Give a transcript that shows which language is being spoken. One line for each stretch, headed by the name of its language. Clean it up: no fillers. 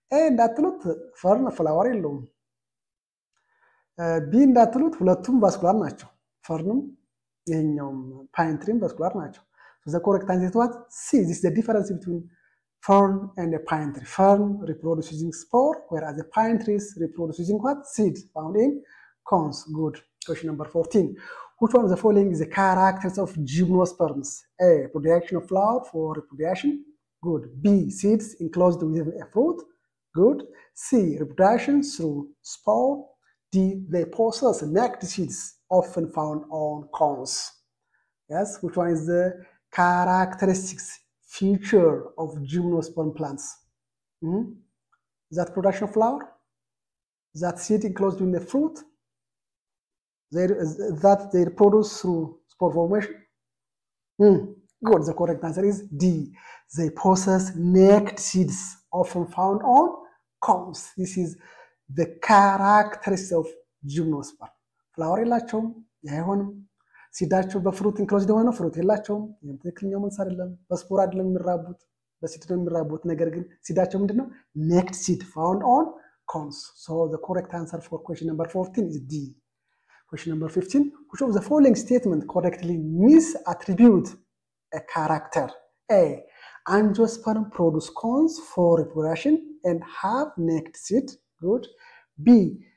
Amharic: እንዳትሉት ፈርን ፍላወር የለውም። ቢ እንዳትሉት ሁለቱም ቫስኩላር ናቸው። ፈርንም ይሄኛውም ፓይን ትሪም ቫስኩላር ናቸው።
English: So the correct answer is what? C. This is the difference between fern and a pine tree. Fern reproduce using spore, whereas the pine trees reproduce using what? Seed found in cones. Good. Question number 14. Which one of the following is the characters of gymnosperms? A. Production of flower for reproduction. Good. B. Seeds enclosed within a fruit. Good. C. Reproduction through spore. D. They possess naked seeds often found on cones. Yes. Which one is the characteristics feature of gymnosperm plants? Is that production of flower? Is that seed enclosed in the fruit? That they produce through spore formation? Good. The correct answer is D. They possess naked seeds often found on cones. This is the characteristics of gymnosperm.
Amharic: Flower የላቸውም አይሆንም። ሲዳቸው በፍሩት ኢንክሎዝድ የሆነ ፍሩት የላቸውም። ይሄም ትክክለኛው መልስ አይደለም። በስፖር አይደለም የሚራቡት፣ በሲድ ነው የሚራቡት። ነገር ግን ሲዳቸው ምንድነው?
English: naked seed found on cones. So the correct answer for question number 14 is D. Question number 15. Which of the following statement correctly misattribute a character? A. Angiosperm produce cones for reproduction and have naked seed. Good. B.